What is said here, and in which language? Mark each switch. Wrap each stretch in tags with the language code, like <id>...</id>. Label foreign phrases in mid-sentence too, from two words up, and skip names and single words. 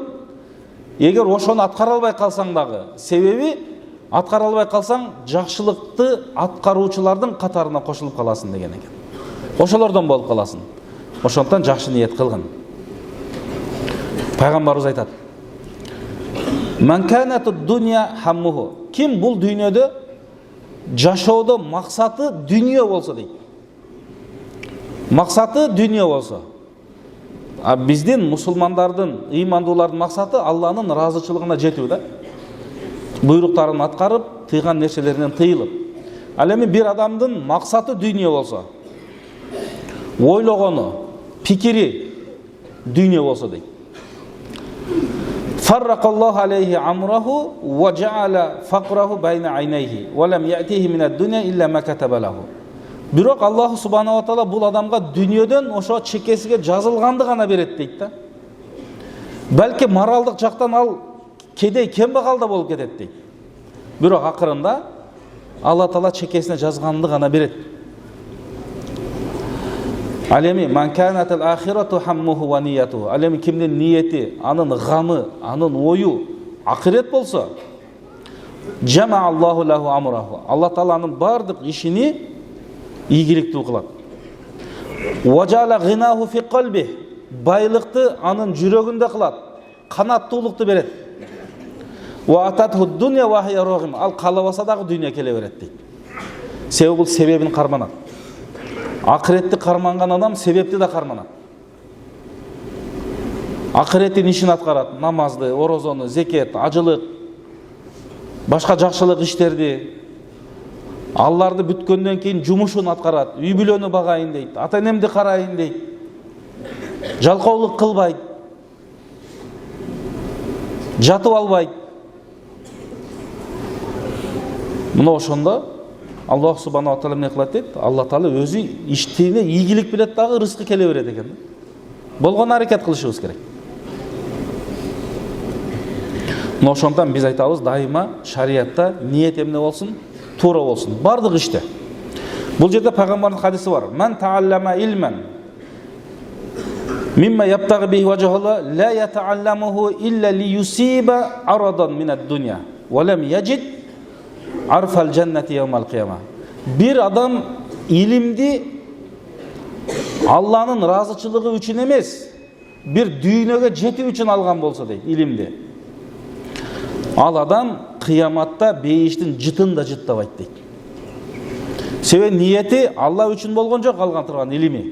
<ky>Эгер ошону аткара албай калсаң дагы, себеби аткара албай калсаң, жакшылыкты аткаруучулардын катарына кошулуп каласың" деген экен. Ошолордон болуп каласың. Ошондон жакшы ниет кылгын. Пайгамбарыбыз айтат:</ky> <ar>"من كانت الدنيا همه."</ar> <ky>Ким бул дүйнөдө жашоодо максаты дүйнө болсо дейт. Максаты дүйнө болсо. А биздин мусулмандардын, ыймандуулардын максаты Алланын ыраазычылыгына жетүү да. Буйруктарын аткарып, тыйган нерселеринен тыйылып. Ал эми бир адамдын максаты дүйнө болсо, ойлогону, пикири дүйнө болсо дейт.</ky> <ar>فرق الله عليه أمره وجعل فقره بين عينيه ولم يأته من الدنيا إلا ما كتب له.</ar> <ky>Бирок Аллах</ky> <ar>سبحانه وتعالى</ar> <ky>бул адамга дүйнөдөн ошо чекесиге жазылганды гана берет дейт да. Балки моралдык жактан ал кедей кембагал да болуп кетет дейт. Бирок акырында Алла Таала чекесине жазганды гана берет. Ал эми</ky> <ar>من كانت الآخرة همه ونيته.</ar> <ky>Ал эми кимдин ниети, анын гамы, анын ою акырет болсо,</ky> <ar>جمع الله له أمره.</ar> <ky>Алла Тааланын бардык ишини ийгиликтүү кылат.</ky> <ar>وجعل غناه في قلبه.</ar> <ky>Байлыкты анын жүрөгүндө кылат, канаттуулукту берет.</ky> <ar>وأتته الدنيا وهي راغمة.</ar> <ky>Ал каалабаса дагы дүйнө келе берет дейт. Себеби бул себебин карманат. Акыретти карманган адам себепти да карманат. акыреттин ишин аткарат, намазды, орозону, зекет, ажылык, башка жакшылык иштерди. Алларды бүткөндөн кийин жумушун аткарат, үй бүлөнү багайын дейт, ата энемди карайын дейт, жалкоолук кылбайт, жатып албайт. Мына ошондо Аллах</ky> <ar>سبحانه وتعالى</ar> <ky>эмне кылат дейт? Алла таала өзү иштене ийгилик билет дагы, рызкы келе берет экен. Болгон аракет кылышыбыз керек. Мына ошондон биз айтабыз, дайыма шариятта ниет эмне болсун? Туура болсун. Бардык иште. Бул жерде пайгамбардын хадиси бар.</ky> <ar>من تعلم علما مما يبتغى به وجه الله لا يتعلمه إلا ليصيب عرضا من الدنيا لم يجد عرف الجنة يوم القيامة.</ar> <ky>Бир адам илимди Алланын разычылыгы үчүн эмес, бир дүйнөгө жетүү үчүн алган болсо дейт, илимди. Ал адам кыяматта бейиштин жытын да жыттабайт дейт. Себеби ниети Алла үчүн болгон жок, алган турган илими.</ky>